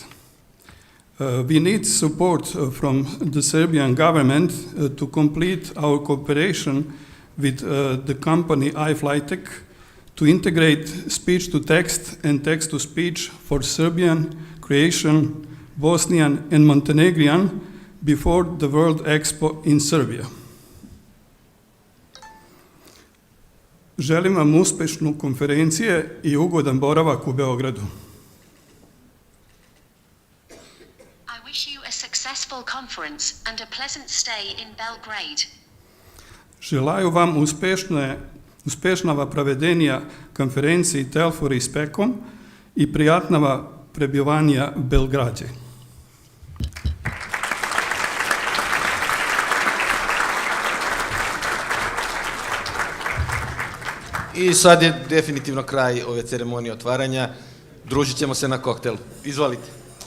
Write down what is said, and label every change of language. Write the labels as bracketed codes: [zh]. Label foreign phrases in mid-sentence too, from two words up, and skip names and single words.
[en] We need support from the Serbian government to complete our cooperation with the company iFlytek to integrate speech to text and text to speech for Serbian, Croatian, Bosnian and Montenegrin before the World Expo in Serbia. [sr] Želim vam uspešnu konferencije i ugodan boravak u Beogradu. [en] I wish you a successful conference conference and a pleasant stay in Belgrade. [ru] Желаю вам успешного проведения конференции TELFOR и Specom и приятного пребывания в Белграде. [sr] I sad je definitivno kraj ove ceremonije otvaranja. Družit ćemo se na koktelu. Izvolite.